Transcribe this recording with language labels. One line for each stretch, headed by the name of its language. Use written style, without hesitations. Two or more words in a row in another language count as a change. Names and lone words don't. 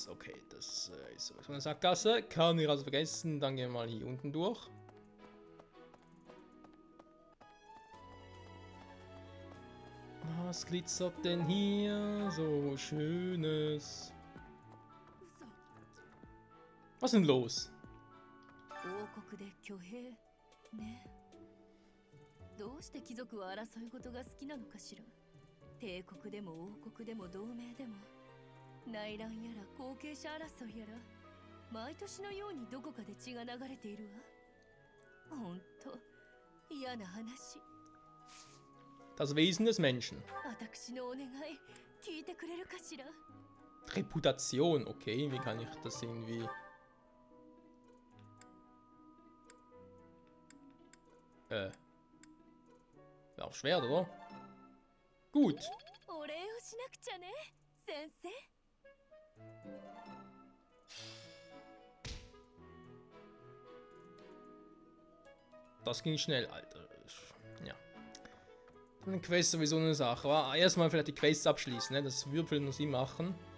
German: Okay, das ist so eine Sackgasse. Kann ich also vergessen. Dann gehen wir mal hier unten durch. Was glitzert denn hier? So Schönes. Was ist denn los?
Japanese: どうして貴族は争い事が好きなのかしら。帝国でも王国でも同盟でも内乱やら後継者争いやら毎年のようにどこかで血が流れているわ。ほんと嫌な話。
German: Das Wesen des Menschen.
Japanese: 私のお願い聞いてくれるかしら。
German: Reputation, okay, wie kann ich das irgendwie... Wäre auch schwer, oder? Gut.
Japanese: お礼をしなくちゃね、先生。
German: Das ging schnell, Alter. Ja. Eine Quest sowieso eine Sache. Erstmal vielleicht die Quests abschließen, ne? Das Würfeln muss ich machen.